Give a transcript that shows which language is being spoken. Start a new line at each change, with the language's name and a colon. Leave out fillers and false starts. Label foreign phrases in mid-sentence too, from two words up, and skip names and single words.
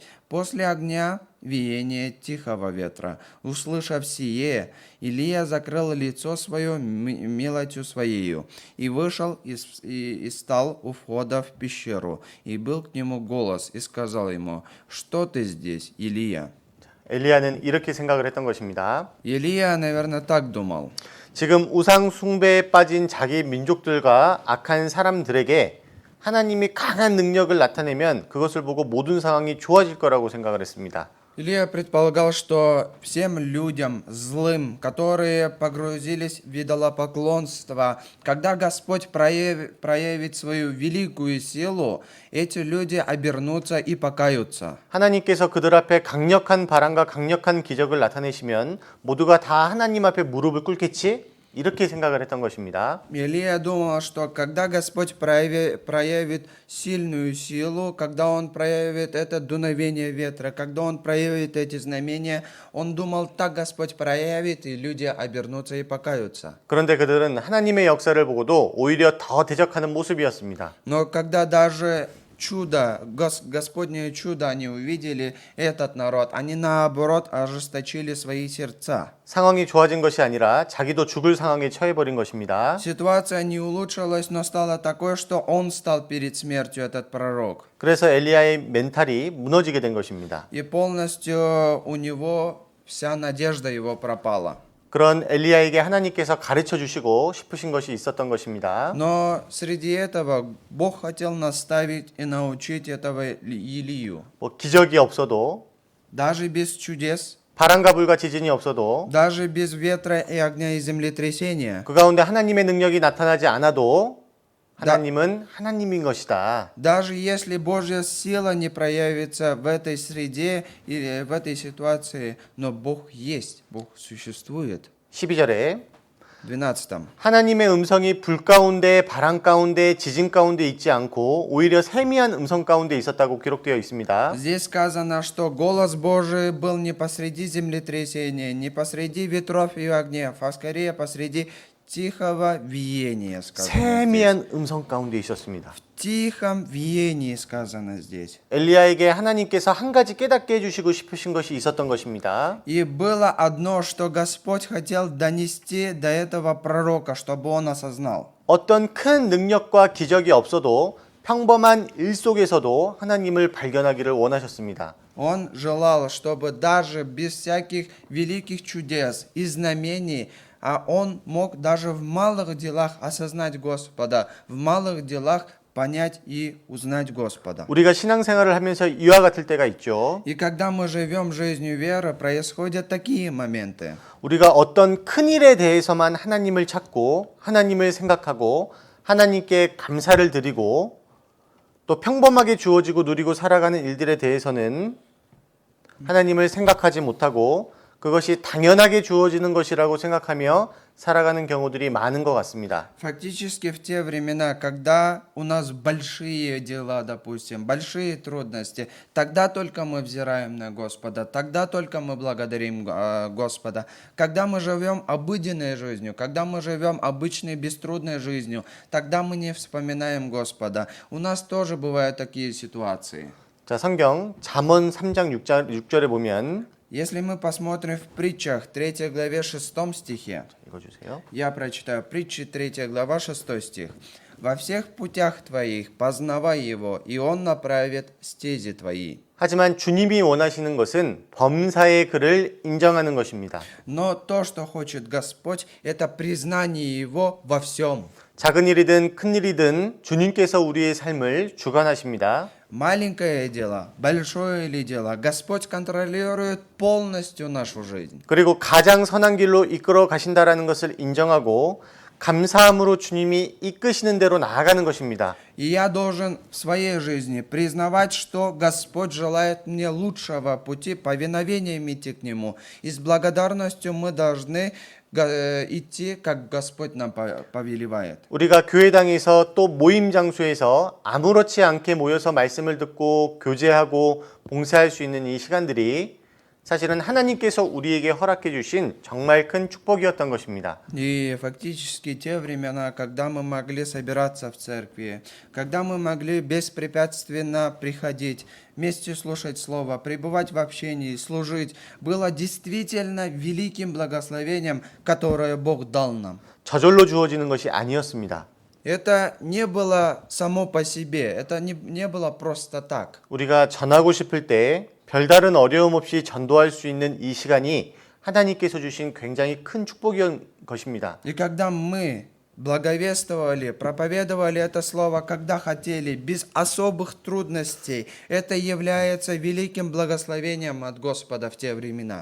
Russian: После огня веяние тихого ветра. Услышав сие, Илия закрыл лицо свое милостью своею, и вышел и стал у входа в пещеру. И был к нему голос, и сказал ему: что ты здесь, Илия?
Korean: 엘리야는 이렇게 생각을 했던 것입니다.
Russian: Илия, наверное, так думал.
Korean: 지금 우상 숭배에 빠진 자기 민족들과 악한 사람들에게 하나님이 강한 능력을 나타내면 그것을 보고 모든 상황이 좋아질 거라고 생각을 했습니다.
Russian: Илия предполагал, что всем людям злым, которые погрузились в идолопоклонство, когда Господь проявит свою великую силу, эти люди обернутся и покаются.
Korean: 하나님께서 그들 앞에 강력한 바람과 강력한 기적을 나타내시면 모두가 다 하나님 앞에 무릎을 꿇겠지? 이렇게 생각을 했던 것입니다.
Russian: Илия думал, что когда Господь проявит сильную силу, когда Он проявит это дуновение ветра, когда Он проявит эти знамения, он думал, так Господь проявит, и люди обернутся и покаются.
Korean: 그런데 그들은 하나님의 역사를 보고도 오히려 더 대적하는 모습이었습니다.
Russian: Но когда даже чудо, Господнее чудо они увидели, этот народ, они наоборот ожесточили свои сердца.
Korean: 상황이 좋아진 것이 아니라 자기도 죽을 상황에 처해버린 것입니다.
Russian: Ситуация не улучшилась, но стала такой, что он стал перед смертью, этот пророк.
Korean: 그래서 엘리야의 멘탈이 무너지게 된 것입니다.
Russian: И полностью у него вся надежда его пропала.
Korean: 그런 엘리야에게 하나님께서 가르쳐 주시고 싶으신 것이 있었던 것입니다.
Russian: Но среди этого Бог хотел наставить и научить этого Илию.
Korean: 뭐 기적이 없어도
Russian: Даже без чудес,
Korean: 바람과 불과 지진이 없어도
Russian: даже без ветра и огня и землетрясения,
Korean: 그 가운데 하나님의 능력이 나타나지 않아도 하나님은 하나님인 것이다.
Russian: даже если Божья сила не проявится в этой среде или в этой ситуации, но Бог есть, Бог существует.
Korean: 12절에
Russian: 12.
Korean: 하나님의 음성이 불 가운데, 바람 가운데, 지진 가운데 있지 않고 오히려 세미한 음성 가운데 있었다고 기록되어 있습니다.
Russian: Здесь сказано, что голос Божий был не посреди землетрясения, не посреди ветров и огня, а скорее посреди тихого веяния, сказано здесь.
Korean: 세미한 음성 가운데 있었습니다.
Russian: В тихом веянии сказано здесь.
Korean: 엘리야에게 하나님께서 한 가지 깨닫게 해주시고 싶으신 것이 있었던 것입니다.
Russian: И было одно, что Господь хотел донести до этого пророка, чтобы он осознал.
Korean: 어떤 큰 능력과 기적이 없어도 평범한 일 속에서도 하나님을 발견하기를 원하셨습니다.
Russian: Он желал, чтобы даже без всяких великих чудес и знамений, а он мог даже в малых делах осознать Господа, в малых делах понять и узнать Господа.
Korean: 우리가 신앙생활을 하면서 이와 같을 때가 있죠.
Russian: И когда мы живем жизнью веры, происходят такие моменты.
Korean: 우리가 어떤 큰 일에 대해서만 하나님을 찾고 하나님을 생각하고 하나님께 감사를 드리고 또 평범하게 주어지고 누리고 살아가는 일들에 대해서는 하나님을 생각하지 못하고 그것이 당연하게 주어지는 것이라고 생각하며 살아가는 경우들이 많은 것 같습니다.
Russian: Фактически в те времена, когда у нас большие дела, допустим, большие трудности, тогда только мы взираем на Господа, тогда только мы благодарим Господа. Когда мы живем обыденной жизнью, когда мы живем обычной беструдной жизнью, тогда мы не вспоминаем Господа. У нас тоже бывают такие ситуации.
Korean: 자, 성경 잠언 3장 6절에 보면
Russian: Если мы посмотрим в притчах 3 главе 6 стихе,
Korean: 읽어주세요.
Russian: я прочитаю притчи 3 глава 6 стих. «Во всех путях твоих познавай его, и он направит стези твои».
Korean: 하지만 주님이 원하시는 것은 범사의 그를 인정하는 것입니다.
Russian: Но то, что хочет Господь, это признание Его во всем.
Korean: 작은 일이든 큰 일이든 주님께서 우리의 삶을 주관하십니다.
Russian: Маленькое дело, большое ли дело, Господь контролирует полностью нашу жизнь.
Korean: 그리고 가장 선한 길로 이끌어 가신다라는 것을 인정하고 감사함으로 주님이 이끄시는 대로 나아가는 것입니다.
Russian: И я должен в своей жизни признавать, что Господь желает мне лучшего пути, повиновением идти к Нему. И с благодарностью мы должны идти, как Господь нам повелевает.
Korean: 우리가 교회당에서 또 모임 장소에서 아무렇지 않게 모여서 말씀을 듣고 교제하고 봉사할 수 있는 이 시간들이 사실은 하나님께서 우리에게 허락해 주신 정말 큰 축복이었던 것입니다.
Russian: И фактически те времена, когда мы могли собираться в церкви, когда мы могли беспрепятственно приходить, вместе слушать Слово, пребывать в общении, служить, было действительно великим благословением, которое Бог дал нам.
Korean: 저절로 주어지는 것이 아니었습니다.
Russian: Это не было само по себе, это не было просто так.
Korean: 우리가 전하고 싶을 때 별다른 어려움 없이 전도할 수 있는 이 시간이 하나님께서 주신 굉장히 큰 축복이었던 것입니다.
Russian: И когда мы благовествовали, проповедовали это слово, когда хотели, без особых трудностей, это является великим благословением от Господа в те времена.